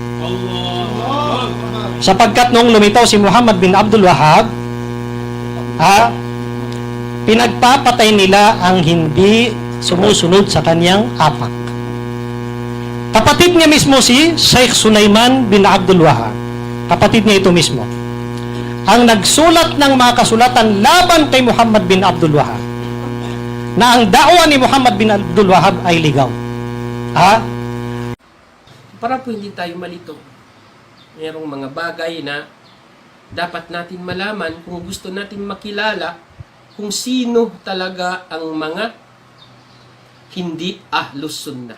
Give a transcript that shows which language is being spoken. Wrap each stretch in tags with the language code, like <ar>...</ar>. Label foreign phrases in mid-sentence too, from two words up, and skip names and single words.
<tl>Sapagkat noong lumitaw si Muhammad bin Abdul Wahhab, pinagpapatay nila ang hindi sumusunod sa kanyang apak. Kapatid niya mismo si Sheikh Sulaiman bin Abdul Wahhab. Kapatid niya ito mismo. Ang nagsulat ng mga kasulatan laban kay Muhammad bin Abdul Wahhab na ang da'wa ni Muhammad bin Abdul Wahhab ay ligaw. Para po hindi tayo malito. Merong mga bagay na dapat natin malaman kung gusto natin makilala kung sino talaga ang mga hindi Ahlus Sunnah.</tl>